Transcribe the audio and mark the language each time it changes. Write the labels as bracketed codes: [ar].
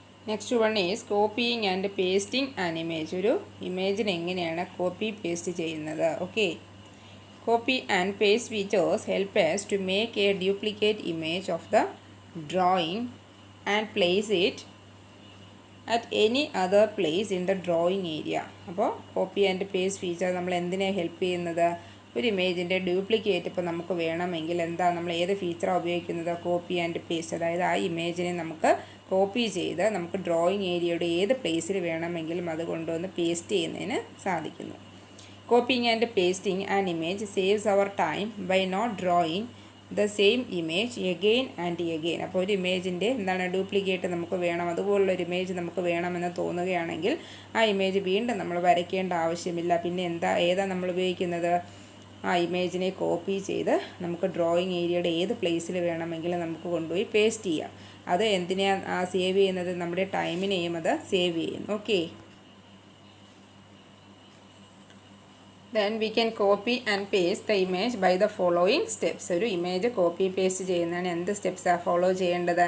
[en] Next one is copying and pasting an image. [ml] ഒരു ഇമേജിന് എങ്ങനെയാണ് copy paste ചെയ്യുന്നത്? [en] Okay, copy and paste features help us to make a duplicate image of the drawing and place it at any other place in the drawing area. [ml] അപ്പോൾ copy and paste feature നമ്മൾ എന്തിനാണ് help ചെയ്യുന്നത്? ഒരു ഇമേജിൻ്റെ duplicate ഇപ്പോൾ നമുക്ക് വേണമെങ്കിൽ നമ്മൾ ഏത് ഫീച്ചറാണ് ഉപയോഗിക്കുന്നത്? Copy and paste. അതായത് ആ ഇമേജിനെ നമുക്ക് കോപ്പി ചെയ്ത് നമുക്ക് ഡ്രോയിങ് ഏരിയയുടെ ഏത് പ്ലേസിൽ വേണമെങ്കിലും അത് കൊണ്ടുവന്ന് പേസ്റ്റ് ചെയ്യുന്നതിന് സാധിക്കുന്നു. [en] Copying and pasting an image saves our time by not drawing the same image again and again. [ml] അപ്പോൾ ഒരു ഇമേജിൻ്റെ ഡ്യൂപ്ലിക്കേറ്റ് നമുക്ക് വേണം, അതുപോലുള്ളൊരു ഇമേജ് നമുക്ക് വേണമെന്ന് തോന്നുകയാണെങ്കിൽ ആ ഇമേജ് വീണ്ടും നമ്മൾ വരയ്ക്കേണ്ട ആവശ്യമില്ല. പിന്നെ ഏതാ നമ്മൾ ഉപയോഗിക്കുന്നത്? ആ ഇമേജിനെ കോപ്പി ചെയ്ത് നമുക്ക് ഡ്രോയിങ് ഏരിയയുടെ ഏത് പ്ലേസിൽ വേണമെങ്കിലും നമുക്ക് കൊണ്ടുപോയി പേസ്റ്റ് ചെയ്യാം. അത് എന്തിനാണ് സേവ് ചെയ്യുന്നത്? നമ്മുടെ ടൈമിനെയും അത് സേവ് ചെയ്യുന്നു. [en] Okay, then we can copy and paste the image by the following steps. [ml] ഒരു ഇമേജ് കോപ്പി പേസ്റ്റ് ചെയ്യുന്നതിന് എന്ത് സ്റ്റെപ്സാണ് ഫോളോ ചെയ്യേണ്ടത്?